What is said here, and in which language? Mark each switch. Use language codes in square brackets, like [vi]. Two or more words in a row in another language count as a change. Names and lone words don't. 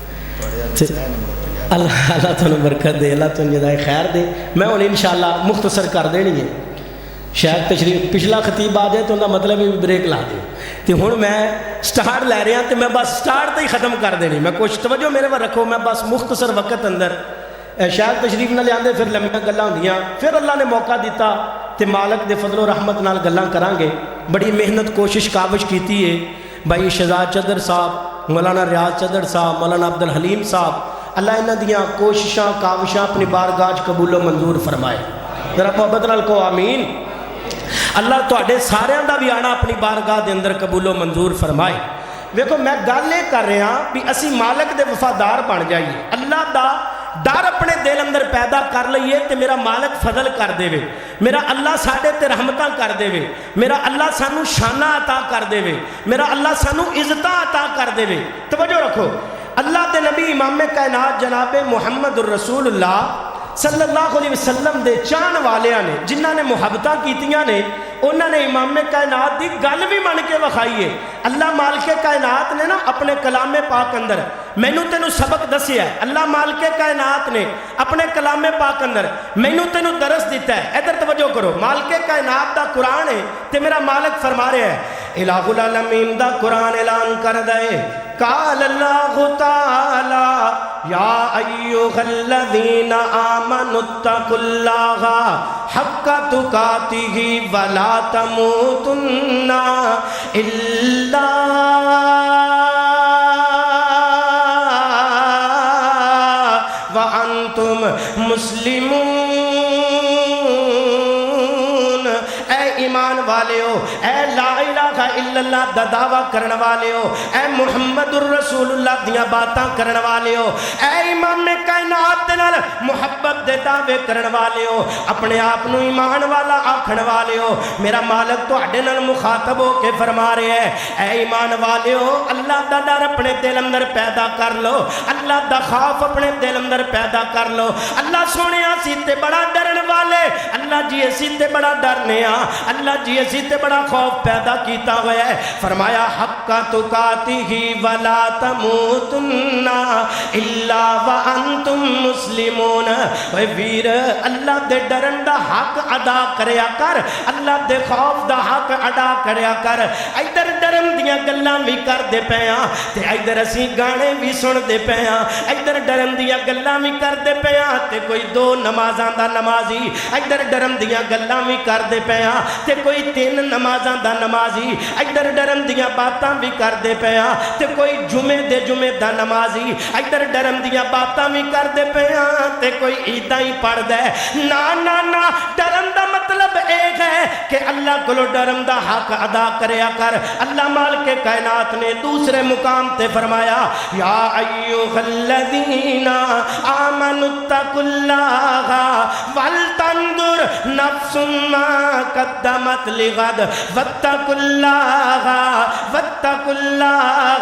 [ur] اللہ تمہیں برکت دے، اللہ تمہیں جزائے خیر دے۔ [pa] میں ہوں انشاءاللہ مختصر کر دینی ہے، شاید تشریف پچھلا خطیب آ جائے تو انہوں مطلب بھی بریک لا دوں، تو ہوں میں سٹارٹ لے رہا تو میں بس سٹارٹ تے ہی ختم کر دینی۔ میں کچھ توجہ میرے پر رکھو، میں بس مختصر وقت اندر شاید تشریف نہ لے آندے، پھر لمبیاں گلاں ہوندیاں، پھر اللہ نے موقع دیتا تے مالک دے فضل و رحمت نال گلاں کران گے۔ بڑی محنت کوشش کاوش کیتی ہے بھائی شہزاد چدر صاحب، مولانا ریاض چدر صاحب، مولانا عبدالحلیم صاحب، اللہ انہاں دیاں کوششاں کاوشاں اپنی بارگاہ قبول و منظور فرمائے۔ ذرا محبت نال کو آمین۔ اللہ تواڈے ساریاں دا بھی آنا اپنی بارگاہ دے اندر قبول و منظور فرمائے۔ ویکھو میں گل یہ کر رہا بھی اسی مالک دے وفادار بن جائیے، اللہ دا ڈر اپنے دل اندر پیدا کر لئیے تے میرا مالک فضل کر دے وے، میرا اللہ ساڈے تے رحمتاں کر دے وے، میرا اللہ سانو شانہ عطا کر دے وے، میرا اللہ سانو عزتاں عطا کر دے وے۔ توجہ رکھو، اللہ دے نبی امام کائنات جناب محمد الرسول اللہ [ar] صلی اللہ علیہ وسلم [pa] دے چاہن والیاں نے جنہاں نے محبتاں کیتیاں نے، انہاں نے امام کائنات دی گل بھی من کے وکھائیے۔ اللہ مالک کائنات نے نا اپنے کلام پاک اندر مینوں تینوں سبق دسیا ہے، اللہ مالک کائنات نے اپنے کلام پاک اندر مینوں تینوں درس دیتا ہے۔ ادھر توجہ کرو، مالک کائنات دا قرآن ہے تے میرا مالک فرما رہا ہے، الہ العالمین دا قرآن اعلان کر دے، [ar] قال اللہ تعالی یا ایھا الذین آمنوا اتقوا اللہ حق تقاتہ ولا تموتن الا وانتم مسلمون۔ [pa] اے ایمان والے ہو، اے [ar] لا الہ الا اللہ [pa] دا دعویٰ کرن والے ہو، اے محمد الرسول اللہ دیاں باتاں کرن والے ہو، اے امام کائنات دے نال محبت دے دعوے کرن والے ہو، اپنے آپ نو ایمان والا آکھن والے ہو، میرا مالک تواڈے نال مخاطب ہو کے فرما رہے ہیں، اے ایمان والے ہو، اللہ دا ڈر اپنے دل اندر پیدا کر لو، اللہ دا خوف اپنے دل اندر پیدا کر لو۔ اللہ سونے اسی تے بڑا ڈرن والے، اللہ جی اسی تے بڑا ڈرنے ہاں، اللہ جی اسی تے بڑا خوف پیدا کیتا ہوا ہے۔ [ar] فرمایا حق تقاتہ ولا تموتن الا وانتم مسلمون۔ [pa] اے ویر، اللہ دے ڈرن دا حق ادا کریا کر، اللہ دے خوف دا حق ادا کریا کر۔ ادھر ڈرن دیاں گلاں بھی کر دے پیاں تے ادھر اسی گانے بھی سن دے پیاں، ادھر ڈرن دیاں گلاں بھی کر دے پیاں تے کوئی 2 نمازاں دا نمازی، ادھر ڈرن دیاں گلاں بھی کر دے پیاں تے کوئی 3 نمازاں دا نمازی، ادھر ڈرن دیاں باتاں بھی کر دے پیاں تے کوئی جمعے دے جمعے دا نمازی، ادھر ڈرن دیاں باتاں بھی کر دے پیاں تے کوئی عیداں ہی پڑھ دے۔ نا نا نا، ڈرن دا مطلب ایک ہے کہ اللہ کو ڈرن دا حق ادا کریا کر۔ اللہ مالک کائنات نے دوسرے مقام تے فرمایا، [ar] یا ایھا الذین آمنوا اتقوا اللہ ولتنظر نفس ما قدمت لغد واتقوا اللہ واتقوا اللہ۔